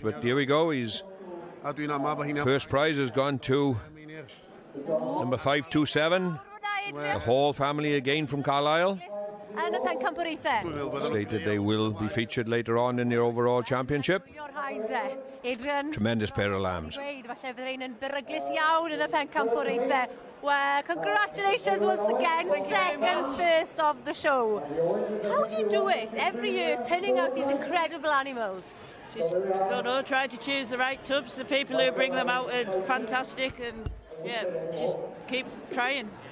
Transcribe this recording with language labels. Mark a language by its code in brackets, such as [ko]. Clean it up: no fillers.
[en] But here we go, his first prize has gone to number 527. The Hall family again from Carlisle. [cy] yn y pencampwriaethau. [en] Slated they will be featured later on in the overall championship. Adrian. Tremendous pair of lambs. [cy] Falle fydd rhain yn beryglus iawn yn y pencampwriaethau. [en] Well, congratulations once again, second first of the show. How do you do it every year, turning out these incredible animals? Just, don't know, try to choose the right tubs. The people who bring them out are fantastic, and yeah, just keep trying.